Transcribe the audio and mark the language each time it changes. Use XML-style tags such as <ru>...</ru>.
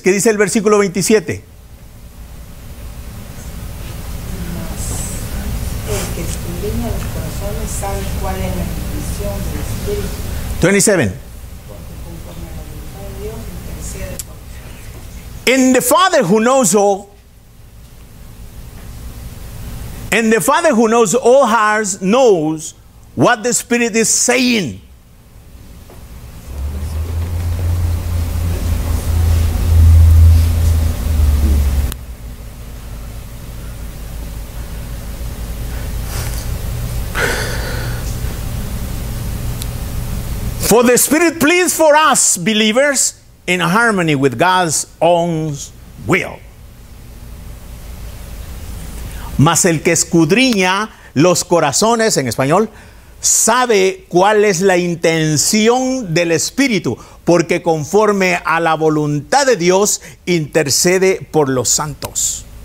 <es>¿Qué dice el versículo 27? El que escudriña los corazones sabe cuál es la intención del Espíritu. 27. Conforme a la voluntad de Dios, intercede por nosotros.</es> <en>And the Father who knows all And the Father who knows all hearts knows what the Spirit is saying. For the Spirit pleads for us believers in harmony with God's own will.</en> <es>Mas el que escudriña los corazones, en español, sabe cuál es la intención del Espíritu, porque conforme a la voluntad de Dios intercede por los santos.</es>